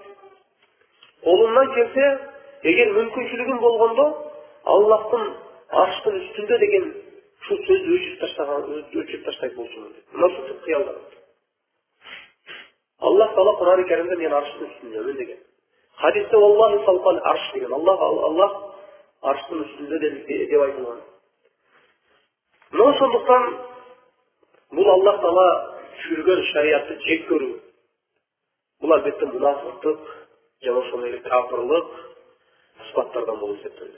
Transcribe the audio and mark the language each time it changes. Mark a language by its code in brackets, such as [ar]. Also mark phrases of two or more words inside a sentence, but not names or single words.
[ky] Колумдан келсе, эгер мүмкүнчүлүгүм болгондо, Аллахтын аршынын үстүндө деген ушул сөздү өчүрүп таштайт болчумун дейт. Мына ушул кыялдар. Аллах Таала Кур'ан-ы Каримде мен аршынын үстүндөмүн деген. Хадисте [ar] الله سلكل العرش [ky] деген. Аллах аршынын үстүндө деп айтылган. Мына ошондуктан бул Аллах Таала жүргөн шариятты жек көрүү. Бул албетте мунафыктык жана ошондой эле кафирлык сыпаттардан болуп эсептелет.